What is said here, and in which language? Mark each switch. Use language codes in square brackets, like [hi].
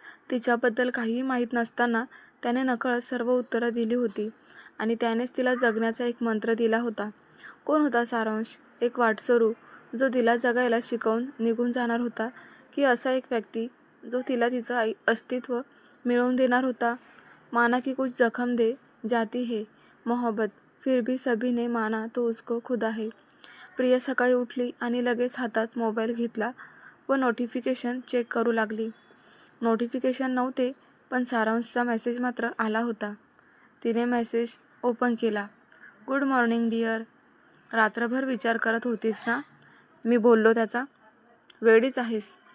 [mr] तिच्याबद्दल काहीही माहीत नसताना त्याने नकळत सर्व उत्तरं दिली होती आणि त्यानेच तिला जगण्याचा एक मंत्र दिला होता. कोण होता सारांश? एक वाटसरू जो तिला जगायला शिकवून निघून जाणार होता, की असा एक व्यक्ती जो तिला तिचं अस्तित्व मिळवून देणार होता? [hi] माना की कुछ जखम दे जाती है मोहब्बत, फिर भी सभी ने माना तो उसको खुदा है. [mr] प्रिया सकाळी उठली आणि लगेच हातात मोबाईल घेतला व नोटिफिकेशन चेक करू लागली. नोटिफिकेशन नव्हते, पण सारांशचा मेसेज मात्र आला होता. तिने मेसेज ओपन केला. [en] Good morning dear. [mr] रात्रभर विचार करत होतीस ना? मी बोललो त्याचा. वेडीच आहेस.